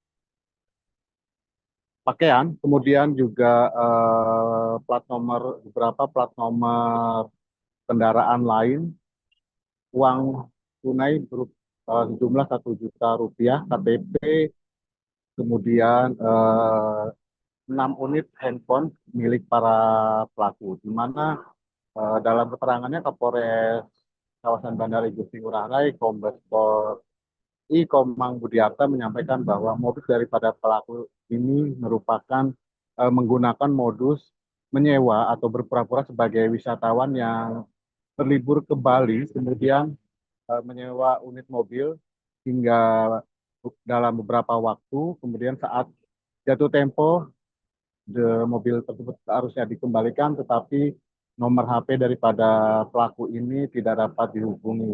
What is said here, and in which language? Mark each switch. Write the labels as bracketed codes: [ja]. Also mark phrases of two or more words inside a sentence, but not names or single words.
[id] pakaian, kemudian juga beberapa plat nomor kendaraan lain, uang tunai sejumlah 1 juta rupiah, KTP, kemudian 6 unit handphone milik para pelaku. Di mana dalam keterangannya Kapolres kawasan Bandara Igusti Ngurah Rai, Kombes Pol Komang Budiarta, menyampaikan bahwa modus daripada pelaku ini merupakan menggunakan modus menyewa atau berpura-pura sebagai wisatawan yang berlibur ke Bali, kemudian menyewa unit mobil hingga dalam beberapa waktu, kemudian saat jatuh tempo mobil tersebut harusnya dikembalikan, tetapi nomor HP daripada pelaku ini tidak dapat dihubungi.